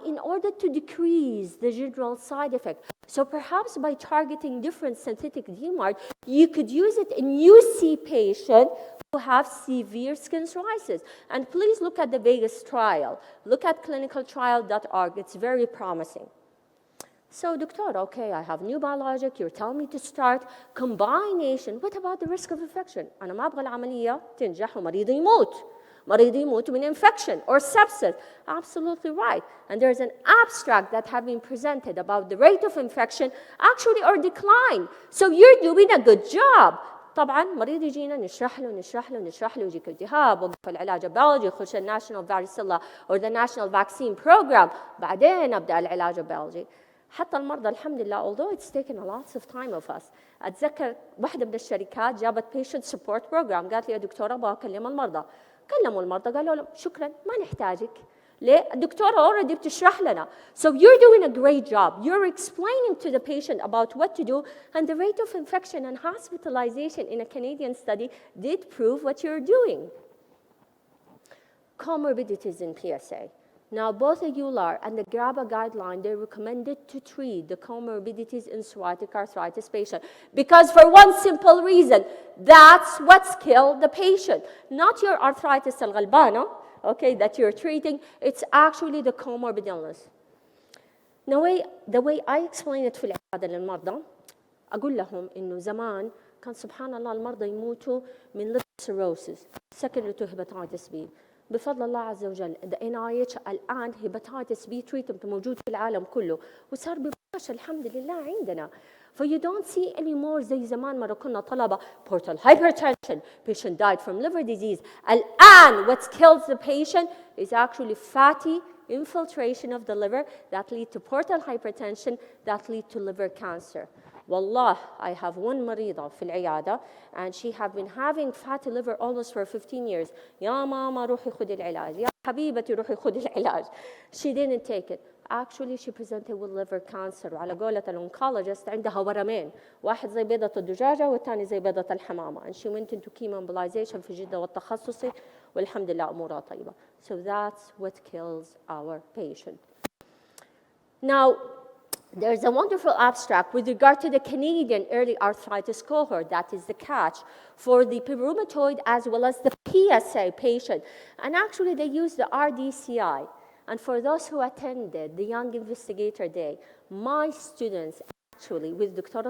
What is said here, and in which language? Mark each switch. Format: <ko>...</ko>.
<en>In order to decrease the general side effect. So perhaps by targeting different synthetic DMARD, you could use it in UC patients who have severe skin psoriasis. And please look at the Vegas trial. Look at clinicaltrial.org. It's very promising. So, doctor, okay, I have new biologic, you're telling me to start combination. What about the risk of infection?</en> <ar>أنا ما أبغى العملية تنجح ومريض يموت. مريض يموت من</ar> <en>infection or sepsis. Absolutely right. And there's an abstract that have been presented about the rate of infection actually or decline. So you're doing a good job.</en> <ar>طبعا مريض يجينا نشرح له يجيك التهاب وقف العلاج البيولوجي يخش الناشونال varicella</ar> <en>or the national vaccine program</en> <ar>بعدين أبدأ العلاج البيولوجي. حتى المرضى الحمد لله</ar> <en>although it's taken a lot of time of us.</en> <ar>أتذكر واحدة من الشركات جابت</ar> <en>patient support program</en> <ar>قالت لي يا دكتورة أبغى أكلم المرضى. كلموا المرضى قالوا لهم شكرا ما نحتاجك. ليه؟ الدكتورة already بتشرح لنا.</ar> <en>So you're doing a great job. You're explaining to the patient about what to do, and the rate of infection and hospitalization in a Canadian study did prove what you're doing. Comorbidities in PSA. Now, both the EULAR and the GRABA guideline, they recommended to treat the comorbidities in psoriatic arthritis patient because for one simple reason, that's what's killed the patient. Not your arthritis al-ghalbana, okay, that you're treating, it's actually the comorbid illness. Now, the way I explain it</en> <ar>في العيادة للمرضى, أقول لهم إنه زمان كان سبحان الله المرضى يموتوا من</ar> <en>liver cirrhosis, secondary to hepatitis B.</en> <ar>بفضل الله عز وجل the NIH الآن hepatitis B treatment موجود في العالم كله وصار ببلاش الحمد لله عندنا.</ar> <en>For you don't see anymore</en> <ar>زي زمان مرة كنا طلبة</ar> <en>portal hypertension, patient died from liver disease. الآن what kills the patient is actually fatty infiltration of the liver that lead to portal hypertension that lead to liver cancer. والله I have one</en> <ar>مريضة في العيادة</ar> <en>and she have been having fatty liver almost for 15 years.</en> <ar>يا ماما روحي خدي العلاج. يا حبيبتي روحي خدي العلاج.</ar> <en>She didn't take it. Actually she presented with liver cancer.</en> <ar>وعلى قولة الأونكولوجيست عندها ورمين. واحد زي بيضة الدجاجة والثاني زي بيضة الحمامة.</ar> <en>And she went into chemoembolization</en> <ar>في جدة والتخصصي والحمد لله أمورها طيبة.</ar> <en>So that's what kills our patient. Now, there's a wonderful abstract with regard to the Canadian early arthritis cohort, that is the catch, for the rheumatoid as well as the PSA patient. And actually they used the RDCI. And for those who attended the Young Investigator Day, my students actually with Dr.</en>